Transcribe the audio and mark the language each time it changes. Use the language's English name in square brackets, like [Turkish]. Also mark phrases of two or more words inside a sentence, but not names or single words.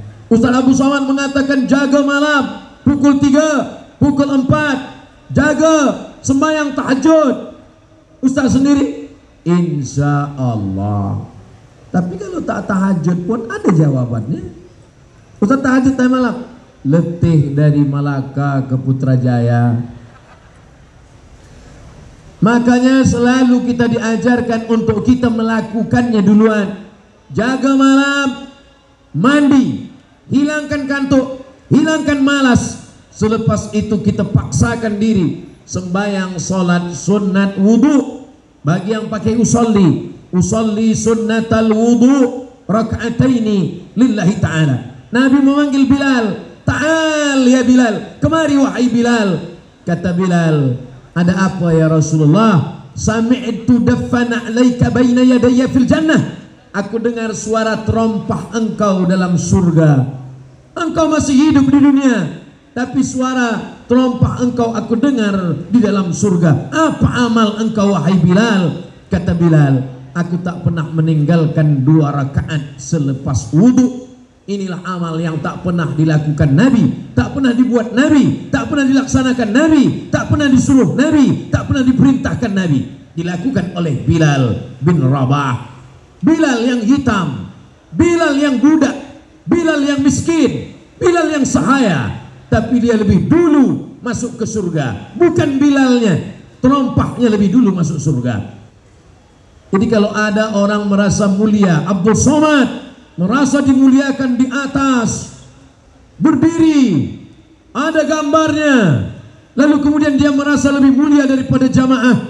[Malay] Ustaz Abu Somad mengatakan jaga malam pukul 3, pukul 4, jaga sembahyang tahajud. Ustaz sendiri, [Arabic] إن شاء الله. [Malay] Tapi kalau tak tahajud pun ada jawabannya. Ustaz tahajud time malam, letih dari Malaka ke Putrajaya. Makanya selalu kita diajarkan untuk kita melakukannya duluan. Jaga malam, mandi, hilangkan kantuk, hilangkan malas. Selepas itu kita paksakan diri sembahyang solat sunat wudu. Bagi yang pakai [Arabic] أصلي سنة الوضوء ركعتين لله تعالى. [Malay] Nabi memanggil Bilal, [Arabic] تعال يا بلال, [Malay] kemari wahai Bilal. Kata Bilal, ada apa [Arabic] يا رسول الله? سمعت دف نعليك بين يدي في الجنة. [Malay] Aku dengar suara terompah engkau dalam surga. Engkau masih hidup di dunia, tapi suara terompah engkau aku dengar di dalam surga. Apa amal engkau wahai Bilal? Kata Bilal, aku tak pernah meninggalkan 2 rakaat selepas wudu. Inilah amal yang tak pernah dilakukan Nabi, tak pernah dibuat Nabi, tak pernah dilaksanakan Nabi, tak pernah disuruh Nabi, tak pernah diperintahkan Nabi. Dilakukan oleh Bilal bin Rabah. Bilal yang hitam, Bilal yang budak, Bilal yang miskin, Bilal yang sahaya, tapi dia lebih dulu masuk ke surga. Bukan Bilalnya, terompahnya lebih dulu masuk surga. Jadi kalau ada orang merasa mulia, Abdul Somad merasa dimuliakan di atas, berdiri, ada gambarnya, lalu kemudian dia merasa lebih mulia daripada jamaah.